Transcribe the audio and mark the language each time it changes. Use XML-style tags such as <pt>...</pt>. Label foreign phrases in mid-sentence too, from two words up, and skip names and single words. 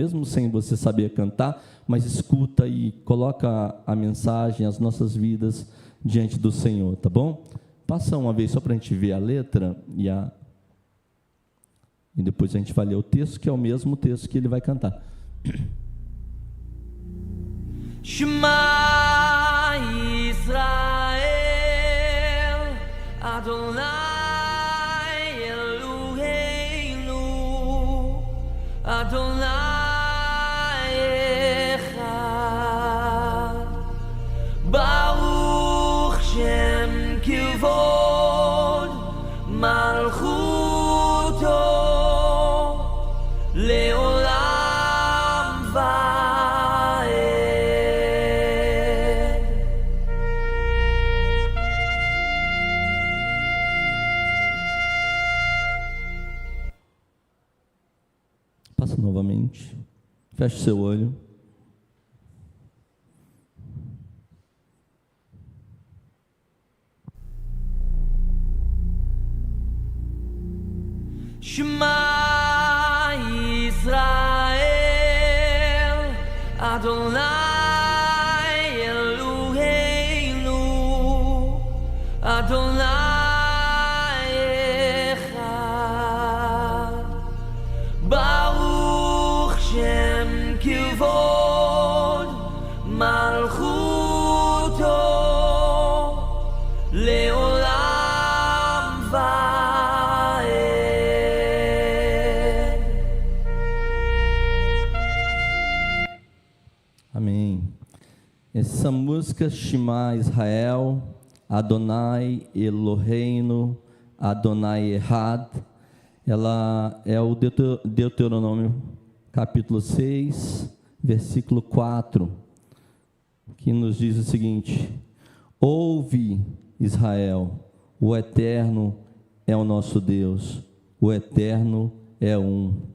<pt>Mesmo sem você saber cantar, mas escuta e coloca a mensagem, as nossas vidas diante do Senhor, tá bom? Passa uma vez só para a gente ver a letra e depois a gente vai ler o texto, que é o mesmo texto que ele vai cantar.</pt> <he>שמע ישראל אדוני אלוהינו אדוני אחד ברוך שם כבוד מלכותו לעולם ועד.</he> <pt>Passa novamente, feche o seu olho.</pt> <he>שמע ישראל אדוני אלוהינו אדוני אחד ברוך שם כבוד מלכותו לעולם ועד.</he> <pt>Amém. Essa música,</pt> <he>שמע ישראל, אדוני אלוהינו, אדוני אחד,</he> <pt>ela é o Deuteronômio, capítulo 6, versículo 4, que nos diz o seguinte: ouve, Israel, o Eterno é o nosso Deus, o Eterno é um.</pt>